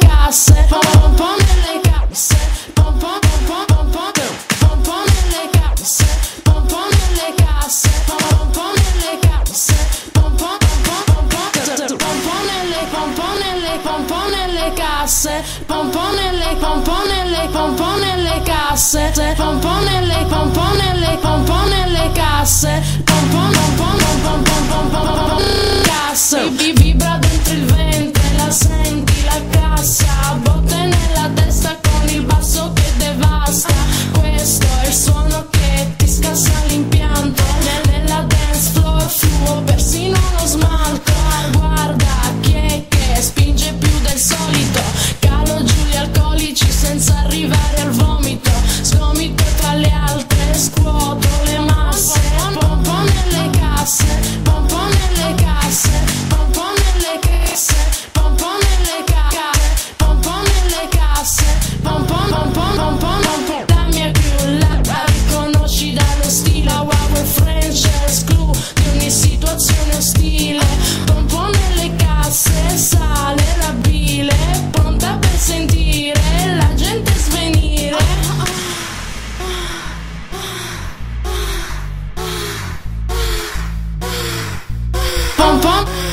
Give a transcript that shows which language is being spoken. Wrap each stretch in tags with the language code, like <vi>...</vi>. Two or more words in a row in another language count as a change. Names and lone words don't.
<it>casse, pom pom nelle casse, pom pom pom pom pom pom pom nelle casse, pom pom nelle casse, pom pom nelle casse, pom pom pom pom pom pom nelle pom pom nelle pom pom nelle casse, pom pom nelle pom pom nelle pom pom nelle casse, pom pom nelle pom pom nelle pom pom nelle casse, pom pom pom pom pom pom pom casse. Vibra dentro il ventre, la senti la cassa, botte nella testa con il basso che devasta. Questo è il suono che ti scassa l'impianto, nella</it> <en>dance floor</en> <it>fluo persino lo smalto. Guarda chi è che spinge più del solito, calo giù gli alcolici senza arrivare al vomito, sgomito tra le altre, scuoto le masse, pom pom nelle casse, pom pom nelle casse, pom pom nelle casse, pom pom nelle casse, pom pom nelle casse, pom pom pom pom pom pom. La mia crew la riconosci dallo stile, wow French esclu di ogni situazione ostile, pom pom nelle casse, sale la bile, pronta per sentire la gente svenire. Pom pom.</it>